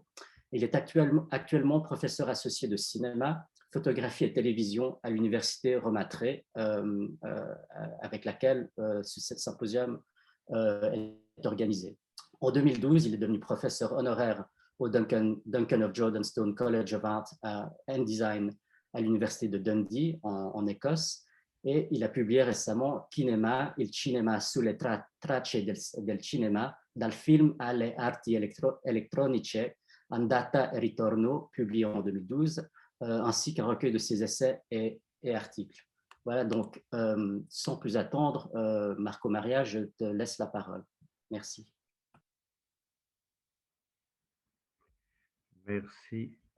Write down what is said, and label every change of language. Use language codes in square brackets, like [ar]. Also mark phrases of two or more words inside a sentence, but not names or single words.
[fr] Il est actuellement professeur associé de cinéma, photographie et télévision à l'université Roma Tre, avec laquelle ce symposium est organisé. En 2012, il est devenu professeur honoraire au Duncan of Jordanstone College of Art and Design à l'université de Dundee en Écosse. Et il a publié récemment Cinema, il cinema sulle tracce del cinema, dal film alle arti elettroniche, Andata e ritorno, publié en 2012, ainsi qu'un recueil de ses essais et articles. Voilà, donc, sans plus attendre, Marco Maria, je te laisse la parole. Merci. Merci.